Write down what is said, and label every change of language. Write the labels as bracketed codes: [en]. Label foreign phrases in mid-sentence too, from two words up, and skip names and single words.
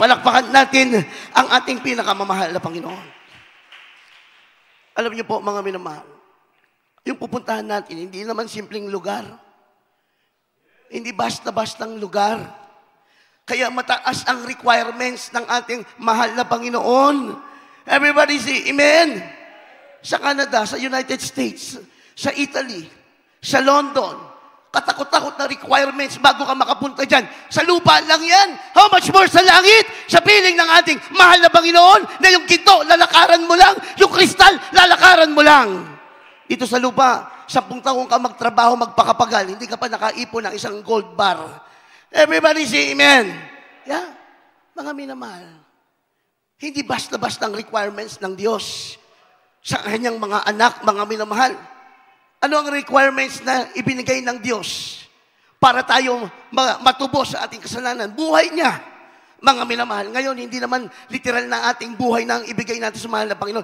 [tl] Palakpakan natin ang ating pinakamamahal na Panginoon. Alam niyo po, mga minamahal, yung pupuntahan natin, hindi naman simpleng lugar. Hindi basta-bastang lugar. Kaya mataas ang requirements ng ating mahal na Panginoon. [en] Everybody say, amen? [tl] Sa Canada, sa United States, sa Italy, sa London, katakot-takot na requirements bago ka makapunta dyan. Sa lupa lang yan. [en] How much more [tl] sa langit? Sa piling ng ating mahal na Panginoon na yung ginto, lalakaran mo lang. Yung kristal, lalakaran mo lang. Dito sa lupa, 10 taong ka magtrabaho, magpakapagal, hindi ka pa nakaipon ng isang [en] gold bar. Everybody say amen. Yeah. [tl] Mga minamahal, hindi basta-basta ang requirements ng Diyos sa kanyang mga anak, mga minamahal. Ano ang requirements na ibinigay ng Diyos para tayo matubos sa ating kasalanan? Buhay niya, mga minamahal. Ngayon, hindi naman literal na ating buhay na ang ibigay natin sa mahal na Panginoon.